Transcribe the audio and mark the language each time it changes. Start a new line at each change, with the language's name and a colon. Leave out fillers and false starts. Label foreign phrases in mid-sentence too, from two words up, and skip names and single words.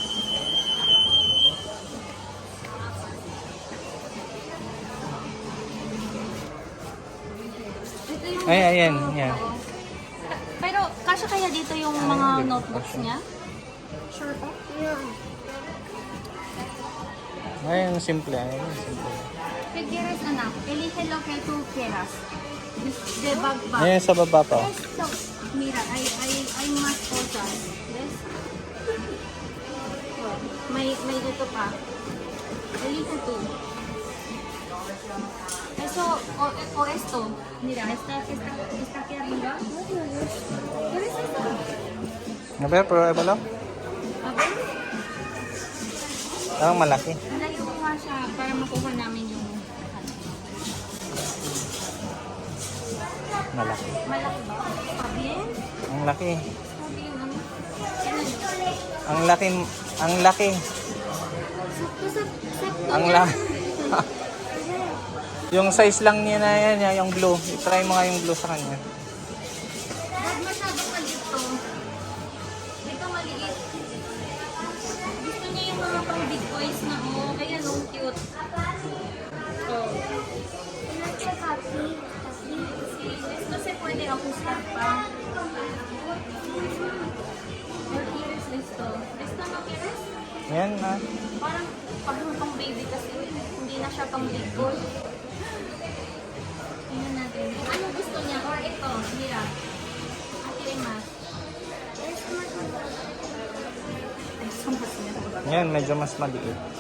Filipino: Ay, ayan, yan. Pero, kasya kaya dito yung mga notebooks niya? Sure pa? Ayan, simple. Ayan, simple.
Spanish: ¿Qué quieres, anak? Elige lo que tú quieras.
Filipino: De backpack. Ayan, sa baba pa.
Spanish: Esto, mira, hay más cosas. ¿Ves?
Filipino: May dito pa.
Spanish: Elige tú. Eso, o esto. Mira, está aquí arriba. ¿Quieres esto? A ver, prueba lang. A ver.
Filipino: Parang malaki. Malayo ko nga siya para makuha namin yung Malaki. malaki ba? Pabien? Ang laki. Pabien, ano? Ang laki. Ang laki. Sakto Ang yan. laki. Yung size lang niya na yan, yung blue. I-try mo nga yung blue sa kanya. Huwag masyadong maliit to. Ito maliit. Gusto niya yung mga pang
English: big boys
Filipino: na, oh. Kaya no, cute. Oh.
Spanish: Esto se puede ajustar pa. ¿Qué quieres esto? ¿Esto no quieres?
Filipino: Yan na. Parang pag pang baby kasi hindi na siya pang
English: big boy.
Filipino: Tingnan natin. Kung ano gusto niya or ito, mira. Ate mas. Yan, medyo mas maliit.